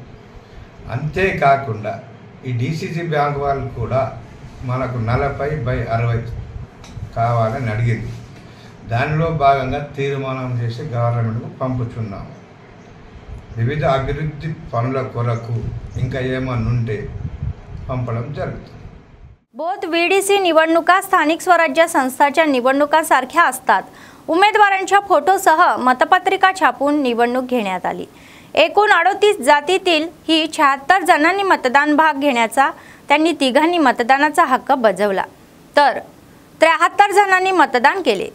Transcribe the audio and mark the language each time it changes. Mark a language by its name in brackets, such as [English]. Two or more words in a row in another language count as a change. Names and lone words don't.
[Telugu] అంతేకాకుండా ఈ DCC బ్యాంక్ వాళ్ళు కూడా మనకు 40/60 కావాలని అడిగింది। దానిలో భాగంగా తీర్మానం చేసి గవర్నమెంట్కు పంపుతున్నాము। వివిధ అభివృద్ధి పనుల కొరకు ఇంకా ఏమన్నా ఉంటే పంపడం జరుగుతుంది। [Marathi] बोध VDC निवडणुका स्थानिक स्वराज्य संस्थांच्या निवडणुकांसारख्या असतात। उमेदवारांच्या फोटोसह मतपत्रिका छापून निवडणूक घेण्यात आली। एकूण 38 जातीतील ही 76 जणांनी मतदान भाग घेण्याचा, त्यांनी तिघांनी मतदानाचा हक्क बजावला तर 73 जणांनी मतदान केले।